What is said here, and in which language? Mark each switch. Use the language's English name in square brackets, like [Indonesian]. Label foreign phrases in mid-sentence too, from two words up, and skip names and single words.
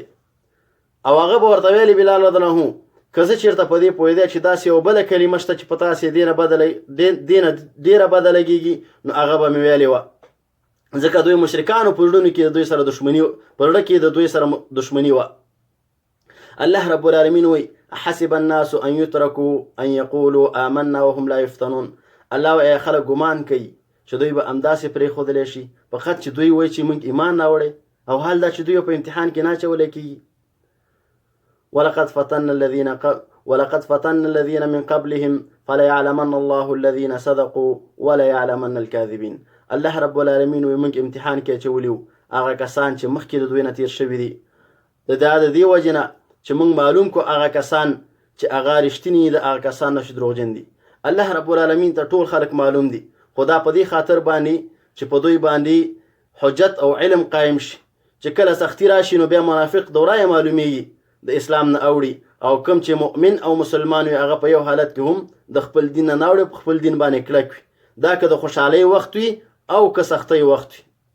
[Pashto] او هغه به ورته ویلې بلال [Arabic] رضی الله عنه [Pashto] که زه چېرته په دې پوهېدی چې داسې یو بله کلمه شته چې په تاسې دې ډېره بده لګېږي نو هغه به مې ویلې وه، ځکه دوی مشرکانو په زړونو کې د دوی سره دښمني، په زړه کې د دوی سره دښمني وه. [Arabic] الله رب العالمین وایي حسب الناس ان یترکوا ان یقولوا آمنا وهم لا یفتنون. [Pashto] الله وایي خلک ګمان کوي چې دوی به همداسې پرېښودلی شي فقط چې دوی وایي چې موږ ایمان راوړی، او حال دا چې دوی په امتحان کې نه اچولی کېږي. [Arabic] ولقد فتن الذين من قبلهم فليعلمن الله الذين صدقوا وليعلمن الكاذبين. الله رب العالمین [Pashto] وایي موږ امتحان کې اچولی وو هغه کسان چې مخکې د دوی نه تېر شوي دي، د دې وجې نه چې موږ معلوم کو هغه کسان چې هغه رښتیني د هغه کسان نه چې دروغجن دي. [Arabic] الله رب العالمین [Pashto] ته ټول خلک معلوم دي، خو دا په دې خاطر باندې چې په دوی باندې حجت او علم قایم شي، چې کله سختی راشي نو بیا منافق دوره یې معلومیږي د اسلام نه اوړي، او کوم چې مؤمن او مسلمان وي هغه په یو حالت کې هم د خپل دین نه اوړي، په خپل دین باندې کلک وي، دا که د خوشحالۍ وخت وي او که سختۍ وخت وي.